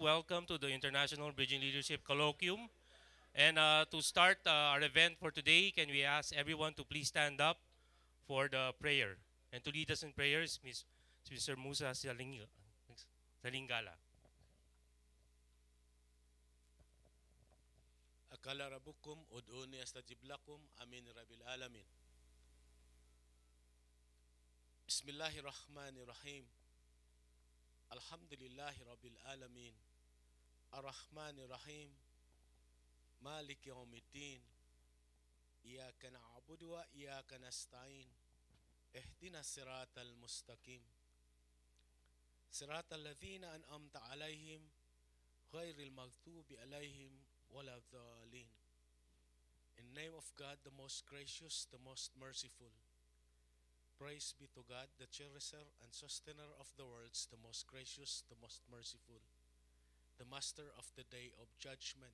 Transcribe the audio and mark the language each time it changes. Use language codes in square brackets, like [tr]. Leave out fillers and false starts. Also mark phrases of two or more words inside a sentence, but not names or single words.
[en] Welcome to the International Bridging Leadership Colloquium. And to start our event for today, can we ask everyone to please stand up for the prayer? And to lead us in prayers, Mr. Musa Salingala. [ar] قال ربكم ادعوني أستجب لكم آمين رب العالمين. بسم الله الرحمن الرحيم. الحمد لله رب العالمين. الرحمن الرحيم. مالك يوم الدين. إياك نعبد وإياك نستعين. اهدنا الصراط المستقيم. صراط الذين أنعمت عليهم غير المغضوب عليهم ولا الضالين. [en] In the name of God, the most gracious, the most merciful. Praise be to God, the cherisher and sustainer of the worlds, the most gracious, the most merciful, the master of the day of judgment.